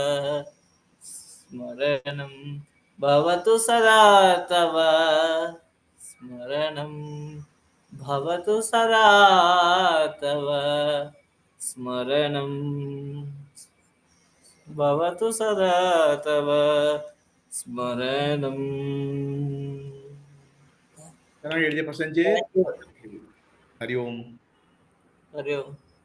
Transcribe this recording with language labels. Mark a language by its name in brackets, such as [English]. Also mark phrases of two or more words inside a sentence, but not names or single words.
[Sanskrit] स्मरणं भवतु सदा तव स्मरणं भवतु सदा तव स्मरणं भवतु सदा तव स्मरणं [Kannada] ಚೆನ್ನಾಗಿ ಹೇಳಿದೆ ಸಂಜಯ್. [Sanskrit] ಹರಿ ಓಂ. हरि ओम.